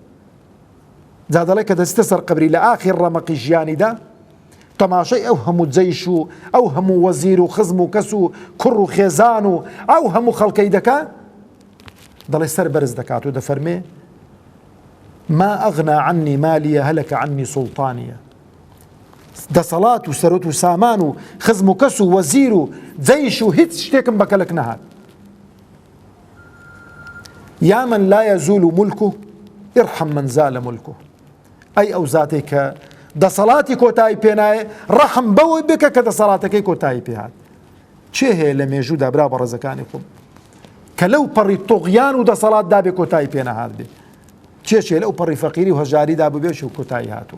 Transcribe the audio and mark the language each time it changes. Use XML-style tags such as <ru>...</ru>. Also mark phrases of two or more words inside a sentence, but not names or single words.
<ckb>جا دەڵێ کە دەستە سەر قبری لە ئاخر ڕەمەقی ژیانیدا تەماشای ئەو هەموو جەیش و ئەو هەموو وەزیر و خزم و کەس و کوڕ و خێزان و ئەو هەموو خەڵکەی دەکا، دەڵێ سەر بەرز دەکات و دەفەرمێ</ckb> <ar>ما ئەغنا عنی مالیە هەلەکە عنی سوڵتانیە.</ar> <ckb>دەسەڵات و سەرۆت و سامان و خزم و کەس و وەزیر و جەیش و هیچ شتێکم بەکەلک نەهات.</ckb> <ar>یا من لا يزول ملكه ارحم من زال ملكه.</ar> <ckb>ئەی ئەو زاتێک کە دەسەڵاتی کۆتایی پێنایە، ڕەحم بەوەی بکە کە دەسەڵاتەکەی کۆتایی پێهات. چێ هەیە لە مێژوودا برا بە ڕێزەکانی خۆم کە لەو پەڕی تۆغیان و دەسەڵات دابێ کۆتایی پێنەهات بێ؟ چێ لەو پەڕی فەقیری و هەژاریدا ببێ و کۆتایی هاتووە.</ckb>